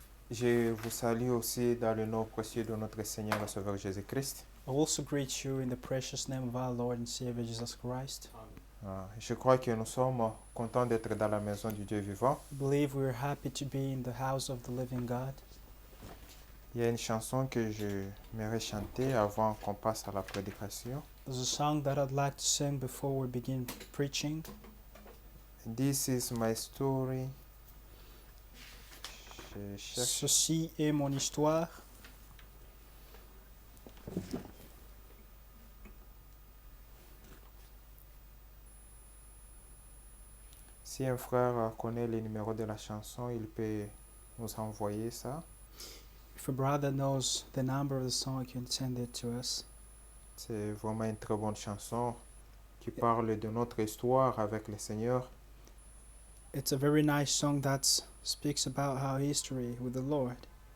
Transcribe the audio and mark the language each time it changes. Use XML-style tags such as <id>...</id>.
<fr>Je vous salue aussi dans le nom précieux de notre Seigneur et Sauveur Jésus-Christ.</fr> <en>I also greet you in the precious name of our Lord and Savior Jesus Christ.</en> <fr>Je crois que nous sommes contents d'être dans la maison du Dieu vivant.</fr> <en>I believe we are happy to be in the house of the living God.</en> <fr>Il y a une chanson que j'aimerais chanter avant qu'on passe à la prédication.</fr> <en>There's a song that I'd like to sing before we begin preaching. This is my story.</en> <fr>Je cherche. Ceci est mon histoire. Si un frère connaît le numéro de la chanson, il peut nous envoyer ça.</fr> <en>If a brother knows the number of the song, he can send it to us.</en> <fr>C'est vraiment une très bonne chanson qui parle de notre histoire avec le Seigneur.</fr> <en>It's a very nice song that speaks about our history with the Lord.</en>